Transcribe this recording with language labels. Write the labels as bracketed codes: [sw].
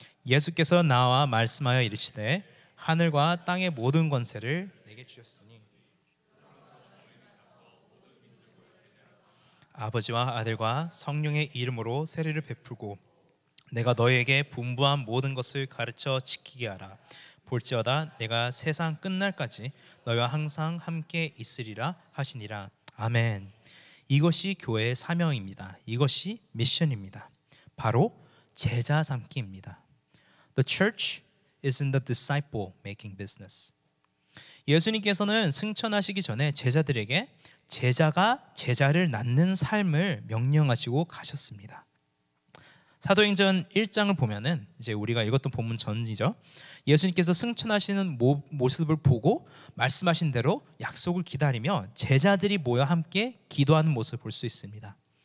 [ko] 예수께서 나와 말씀하여 이르시되 하늘과 땅의 모든 권세를 내게 주셨으니 아버지와 아들과 성령의 이름으로 세례를 베풀고 내가 너희에게 분부한 모든 것을 가르쳐 지키게 하라. 볼지어다 내가 세상 끝날까지 너희와 항상 함께 있으리라 하시니라. 아멘. 이것이 교회의 사명입니다. 이것이 미션입니다. 바로 제자 삼기입니다. [en] The church is in the disciple making business. [ko] 예수님께서는 승천하시기 전에 제자들에게 제자가 제자를 낳는 삶을 명령하시고 가셨습니다. 사도행전 1장을 보면은 이제 우리가 읽었던 본문 전이죠. 예수님께서 승천하시는 모습을 보고 말씀하신 대로 약속을 기다리며 제자들이 모여 함께 기도하는 모습을 볼 수 있습니다.